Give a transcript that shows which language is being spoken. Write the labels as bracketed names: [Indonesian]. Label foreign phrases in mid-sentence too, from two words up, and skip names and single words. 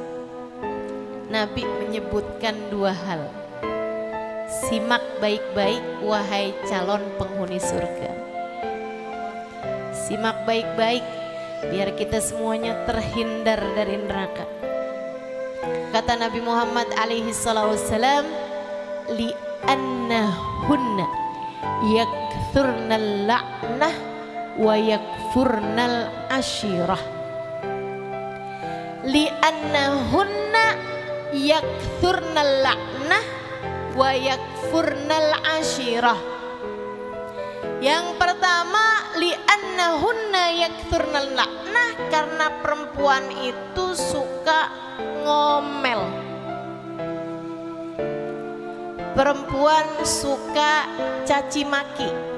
[Indonesian] Nabi menyebutkan dua hal. Simak baik-baik wahai calon penghuni surga. Simak baik-baik biar kita semuanya terhindar dari neraka. Kata Nabi Muhammad [Arabic] عليه الصلاة والسلام, لأنهن يكثرن اللعنة ويكفرن العشير. لأنهن يكثرن اللعنة ويكفرن العشير. [Indonesian] Yang pertama, [Arabic] لأنهن يكثرن اللعنة, [Indonesian] karena perempuan itu suka ngomel. Perempuan suka caci maki.